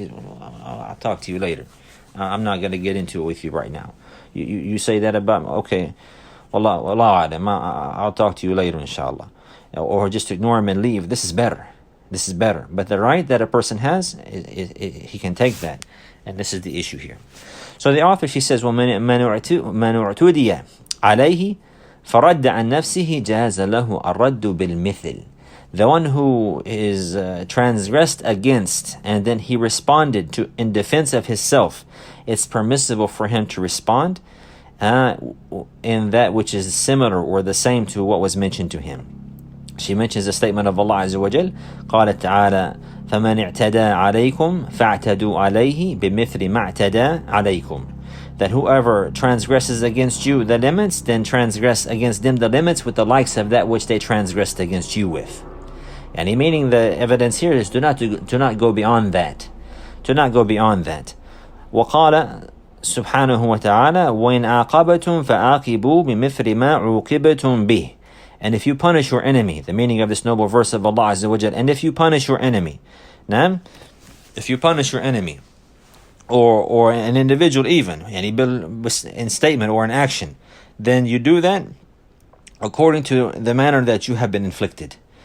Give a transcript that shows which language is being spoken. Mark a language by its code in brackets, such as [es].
[en] I'll talk to you later. I'm not going to get into it with you right now. You say that about me, okay, I'll talk to you later, inshallah. Or just ignore him and leave. This is better. But the right that a person has, he can take that. And this is the issue here. So the author, she says, [ar] وَمَنْ اُعْتُدِيَ عَلَيْهِ فَرَدَّ عَنْ نَفْسِهِ جَازَ لَهُ الرَّدُّ بِالْمِثِلِ. [en] The one who is transgressed against and then he responded to in defense of himself, it's permissible for him to respond in that which is similar or the same to what was mentioned to him. She mentions a statement of Allah Azza wa Jal, [ar] قالت تعالى فَمَنِ اعْتَدَى عَلَيْكُمْ فَاعْتَدُوا عَلَيْهِ بِمِثْلِ مَا اعْتَدَى عَلَيْكُمْ. [en] That whoever transgresses against you the limits, then transgress against them the limits with the likes of that which they transgressed against you with. And meaning the evidence here is do not go beyond that. Do not go beyond that. وقال [ar] subhanahu wa ta'ala, وَإِنْ عَاقَبَتُمْ فَعَاقِبُوا بِمِثْلِ مَا عُوقِبَتُمْ بِهِ. [en] And if you punish your enemy, the meaning of this noble verse of Allah Azza wa Jal, and if you punish your enemy, now, if you punish your enemy, or an individual even, in statement or in action, then you do that according to the manner that you have been inflicted.